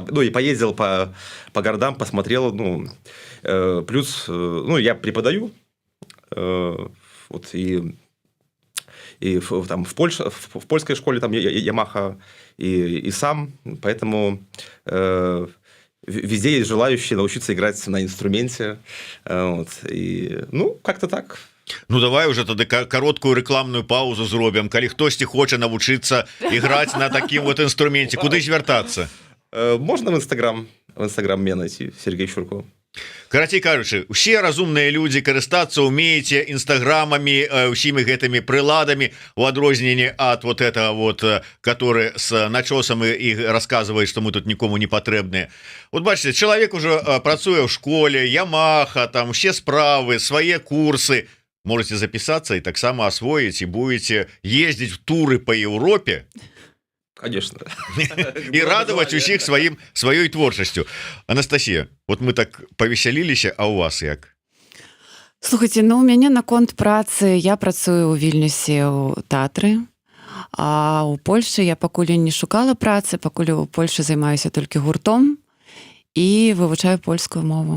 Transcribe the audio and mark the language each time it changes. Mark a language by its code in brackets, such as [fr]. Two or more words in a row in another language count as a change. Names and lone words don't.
[ru] Ну, и поездил по городам, посмотрел, ну, плюс, ну, я преподаю, вот, и там в польской школе там Ямаха и сам, поэтому везде есть желающие научиться играть на инструменте, вот, и, ну, как-то так. [be] Ну, давай уже тады кароткую рекламную паузу зробім, калі хтосьці хоча навучыцца іграць на такім вот інструменце, куды звяртацца? [ru] Можно в Инстаграм меня найти, Сергей Щурко. [be] Карацей кажучы, усе разумныя людзі карыстацца умееце інстаграмамі, усімі гэтымі прыладамі, у адрозненні ад [ru] вот этого вот, который с начосам [be] і [ru] рассказывает, что мы тут [be] нікому не патрэбныя. Вот бачите, чалавек уже працуе ў школе, Ямаха, там усе справы, свае курсы. [ru] Можете записаться и таксама освоить, и будете ездить в туры по Европе. Конечно. [be] И радовать усіх сваёй творчасцю. Анастасія, вот мы так павесяліліся, а у вас як? Слухайте, ну у мяне наконт працы, я працую ў Вільнюсе ў тэатры, а ў Польшы я пакуль не шукала працы, пакуль у Польшы займаюся толькі гуртом і вывучаю польскую мову.